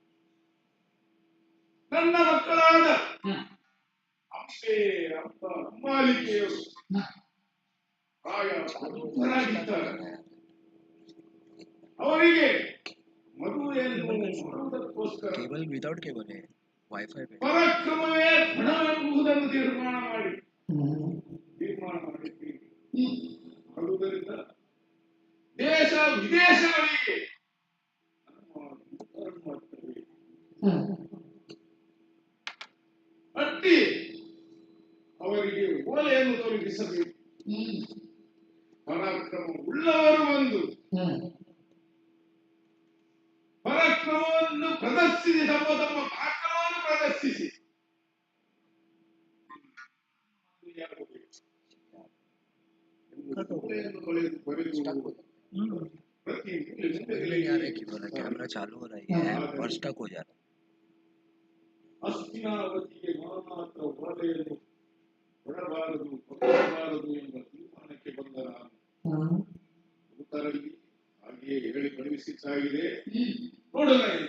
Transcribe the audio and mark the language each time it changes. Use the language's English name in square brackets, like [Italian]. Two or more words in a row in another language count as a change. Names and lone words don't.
[Kannada] ನನ್ನ ಮಕ್ಕಳಾದ ಅಂಬೆ ಅಪ್ಪ ಅಂಬಾಲಿಕೆಯರು ಪ್ರಾಯ ಪ್ರಬುದ್ಧರಾಗಿದ್ದಾರೆ. ಅವರಿಗೆ ಮದುವೆಯನ್ನು ಮಾಡುವುದಕ್ಕೋಸ್ಕರ [English] cable without cable [Hindi] है वाईफाई पे [Kannada] ಪರಾಕ್ರಮವೇ ಫಣವೆಂಬುದನ್ನು ತೀರ್ಮಾನ ಮಾಡಿದ್ದೀವಿ. ಆದುದರಿಂದ ದೇಶ ವಿದೇಶಗಳಿಗೆ ನಮ್ಮ ದೂತರನ್ನು ಮಾಡ್ತೇವೆ. ಅಟ್ಟಿ ಅವರಿಗೆ ಓಲೆಯನ್ನು ತಲುಪಿಸಬೇಕು. ಪರಾಕ್ರಮ ಉಳ್ಳವರು ಬಂದು ಪರಾಕ್ರಮವನ್ನು ಪ್ರದರ್ಶಿಸಿ ತಮ್ಮ ಪರಾಕ್ರಮವನ್ನು ಪ್ರದರ್ಶಿಸಿ [Hindi] कैमरा चालू हो रहा है और स्टक हो जा रहा है. [Kannada] ಅಸ್ತಿನಾವತಿಗೆ ಮಾತ್ರ ಓಲೆಯನ್ನು ಕೊಡಬಾರದು ಕೊಡಬಾರದು ಎಂಬ ತೀರ್ಮಾನಕ್ಕೆ ಬಂದ ನಾನು ದೂತರಲ್ಲಿ ಹಾಗೆಯೇ ಹೇಳಿ ಕಳುಹಿಸಿದ್ದಾಗಿದೆ. ನೋಡೋಣ.